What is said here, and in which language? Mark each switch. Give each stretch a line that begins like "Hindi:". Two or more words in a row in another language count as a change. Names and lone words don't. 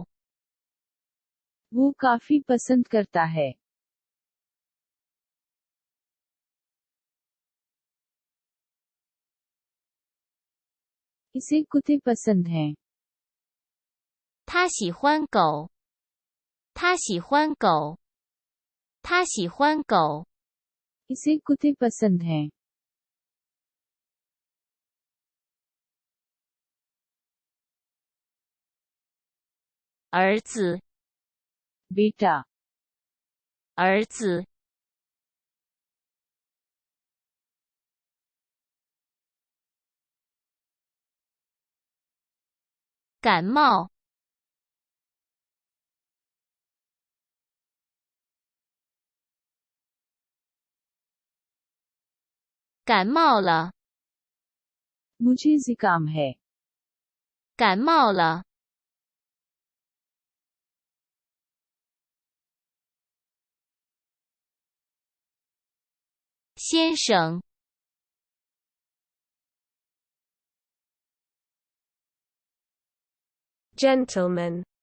Hindi: वो काफी पसंद करता है। इसे कुत्ते पसंद हैं।
Chinese: 他喜欢狗。他喜欢狗。他喜欢狗。
Hindi: इसे कुत्ते पसंद हैं।
Chinese: 儿子。
Hindi: बेटा।
Chinese: 儿子。感冒。感冒了。
Hindi: मुझे जुकाम है।
Chinese: 感冒了。先生，
English: gentleman,